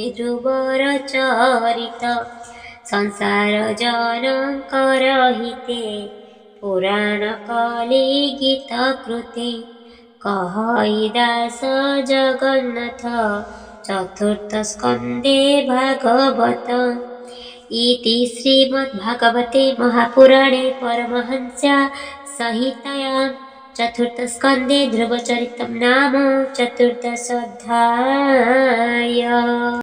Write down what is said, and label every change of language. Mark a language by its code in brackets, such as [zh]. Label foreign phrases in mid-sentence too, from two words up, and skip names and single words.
[or] ଧ୍ରୁବର ଚରିତ ସଂସାର ଜନଙ୍କର ହିତେ ପୁରାଣ କଲି ଗୀତ କୃତେ କହଇ ଦାସ ଜଗନ୍ନାଥ ଚତୁର୍ଥ ସ୍କନ୍ଧେ ଭାଗବତ [sa] इति श्रीमद्भागवते महापुराणे परमहंस्या संहितायां चतुर्थस्कन्धे ध्रुवचरितं नाम चतुर्दशोऽध्यायः।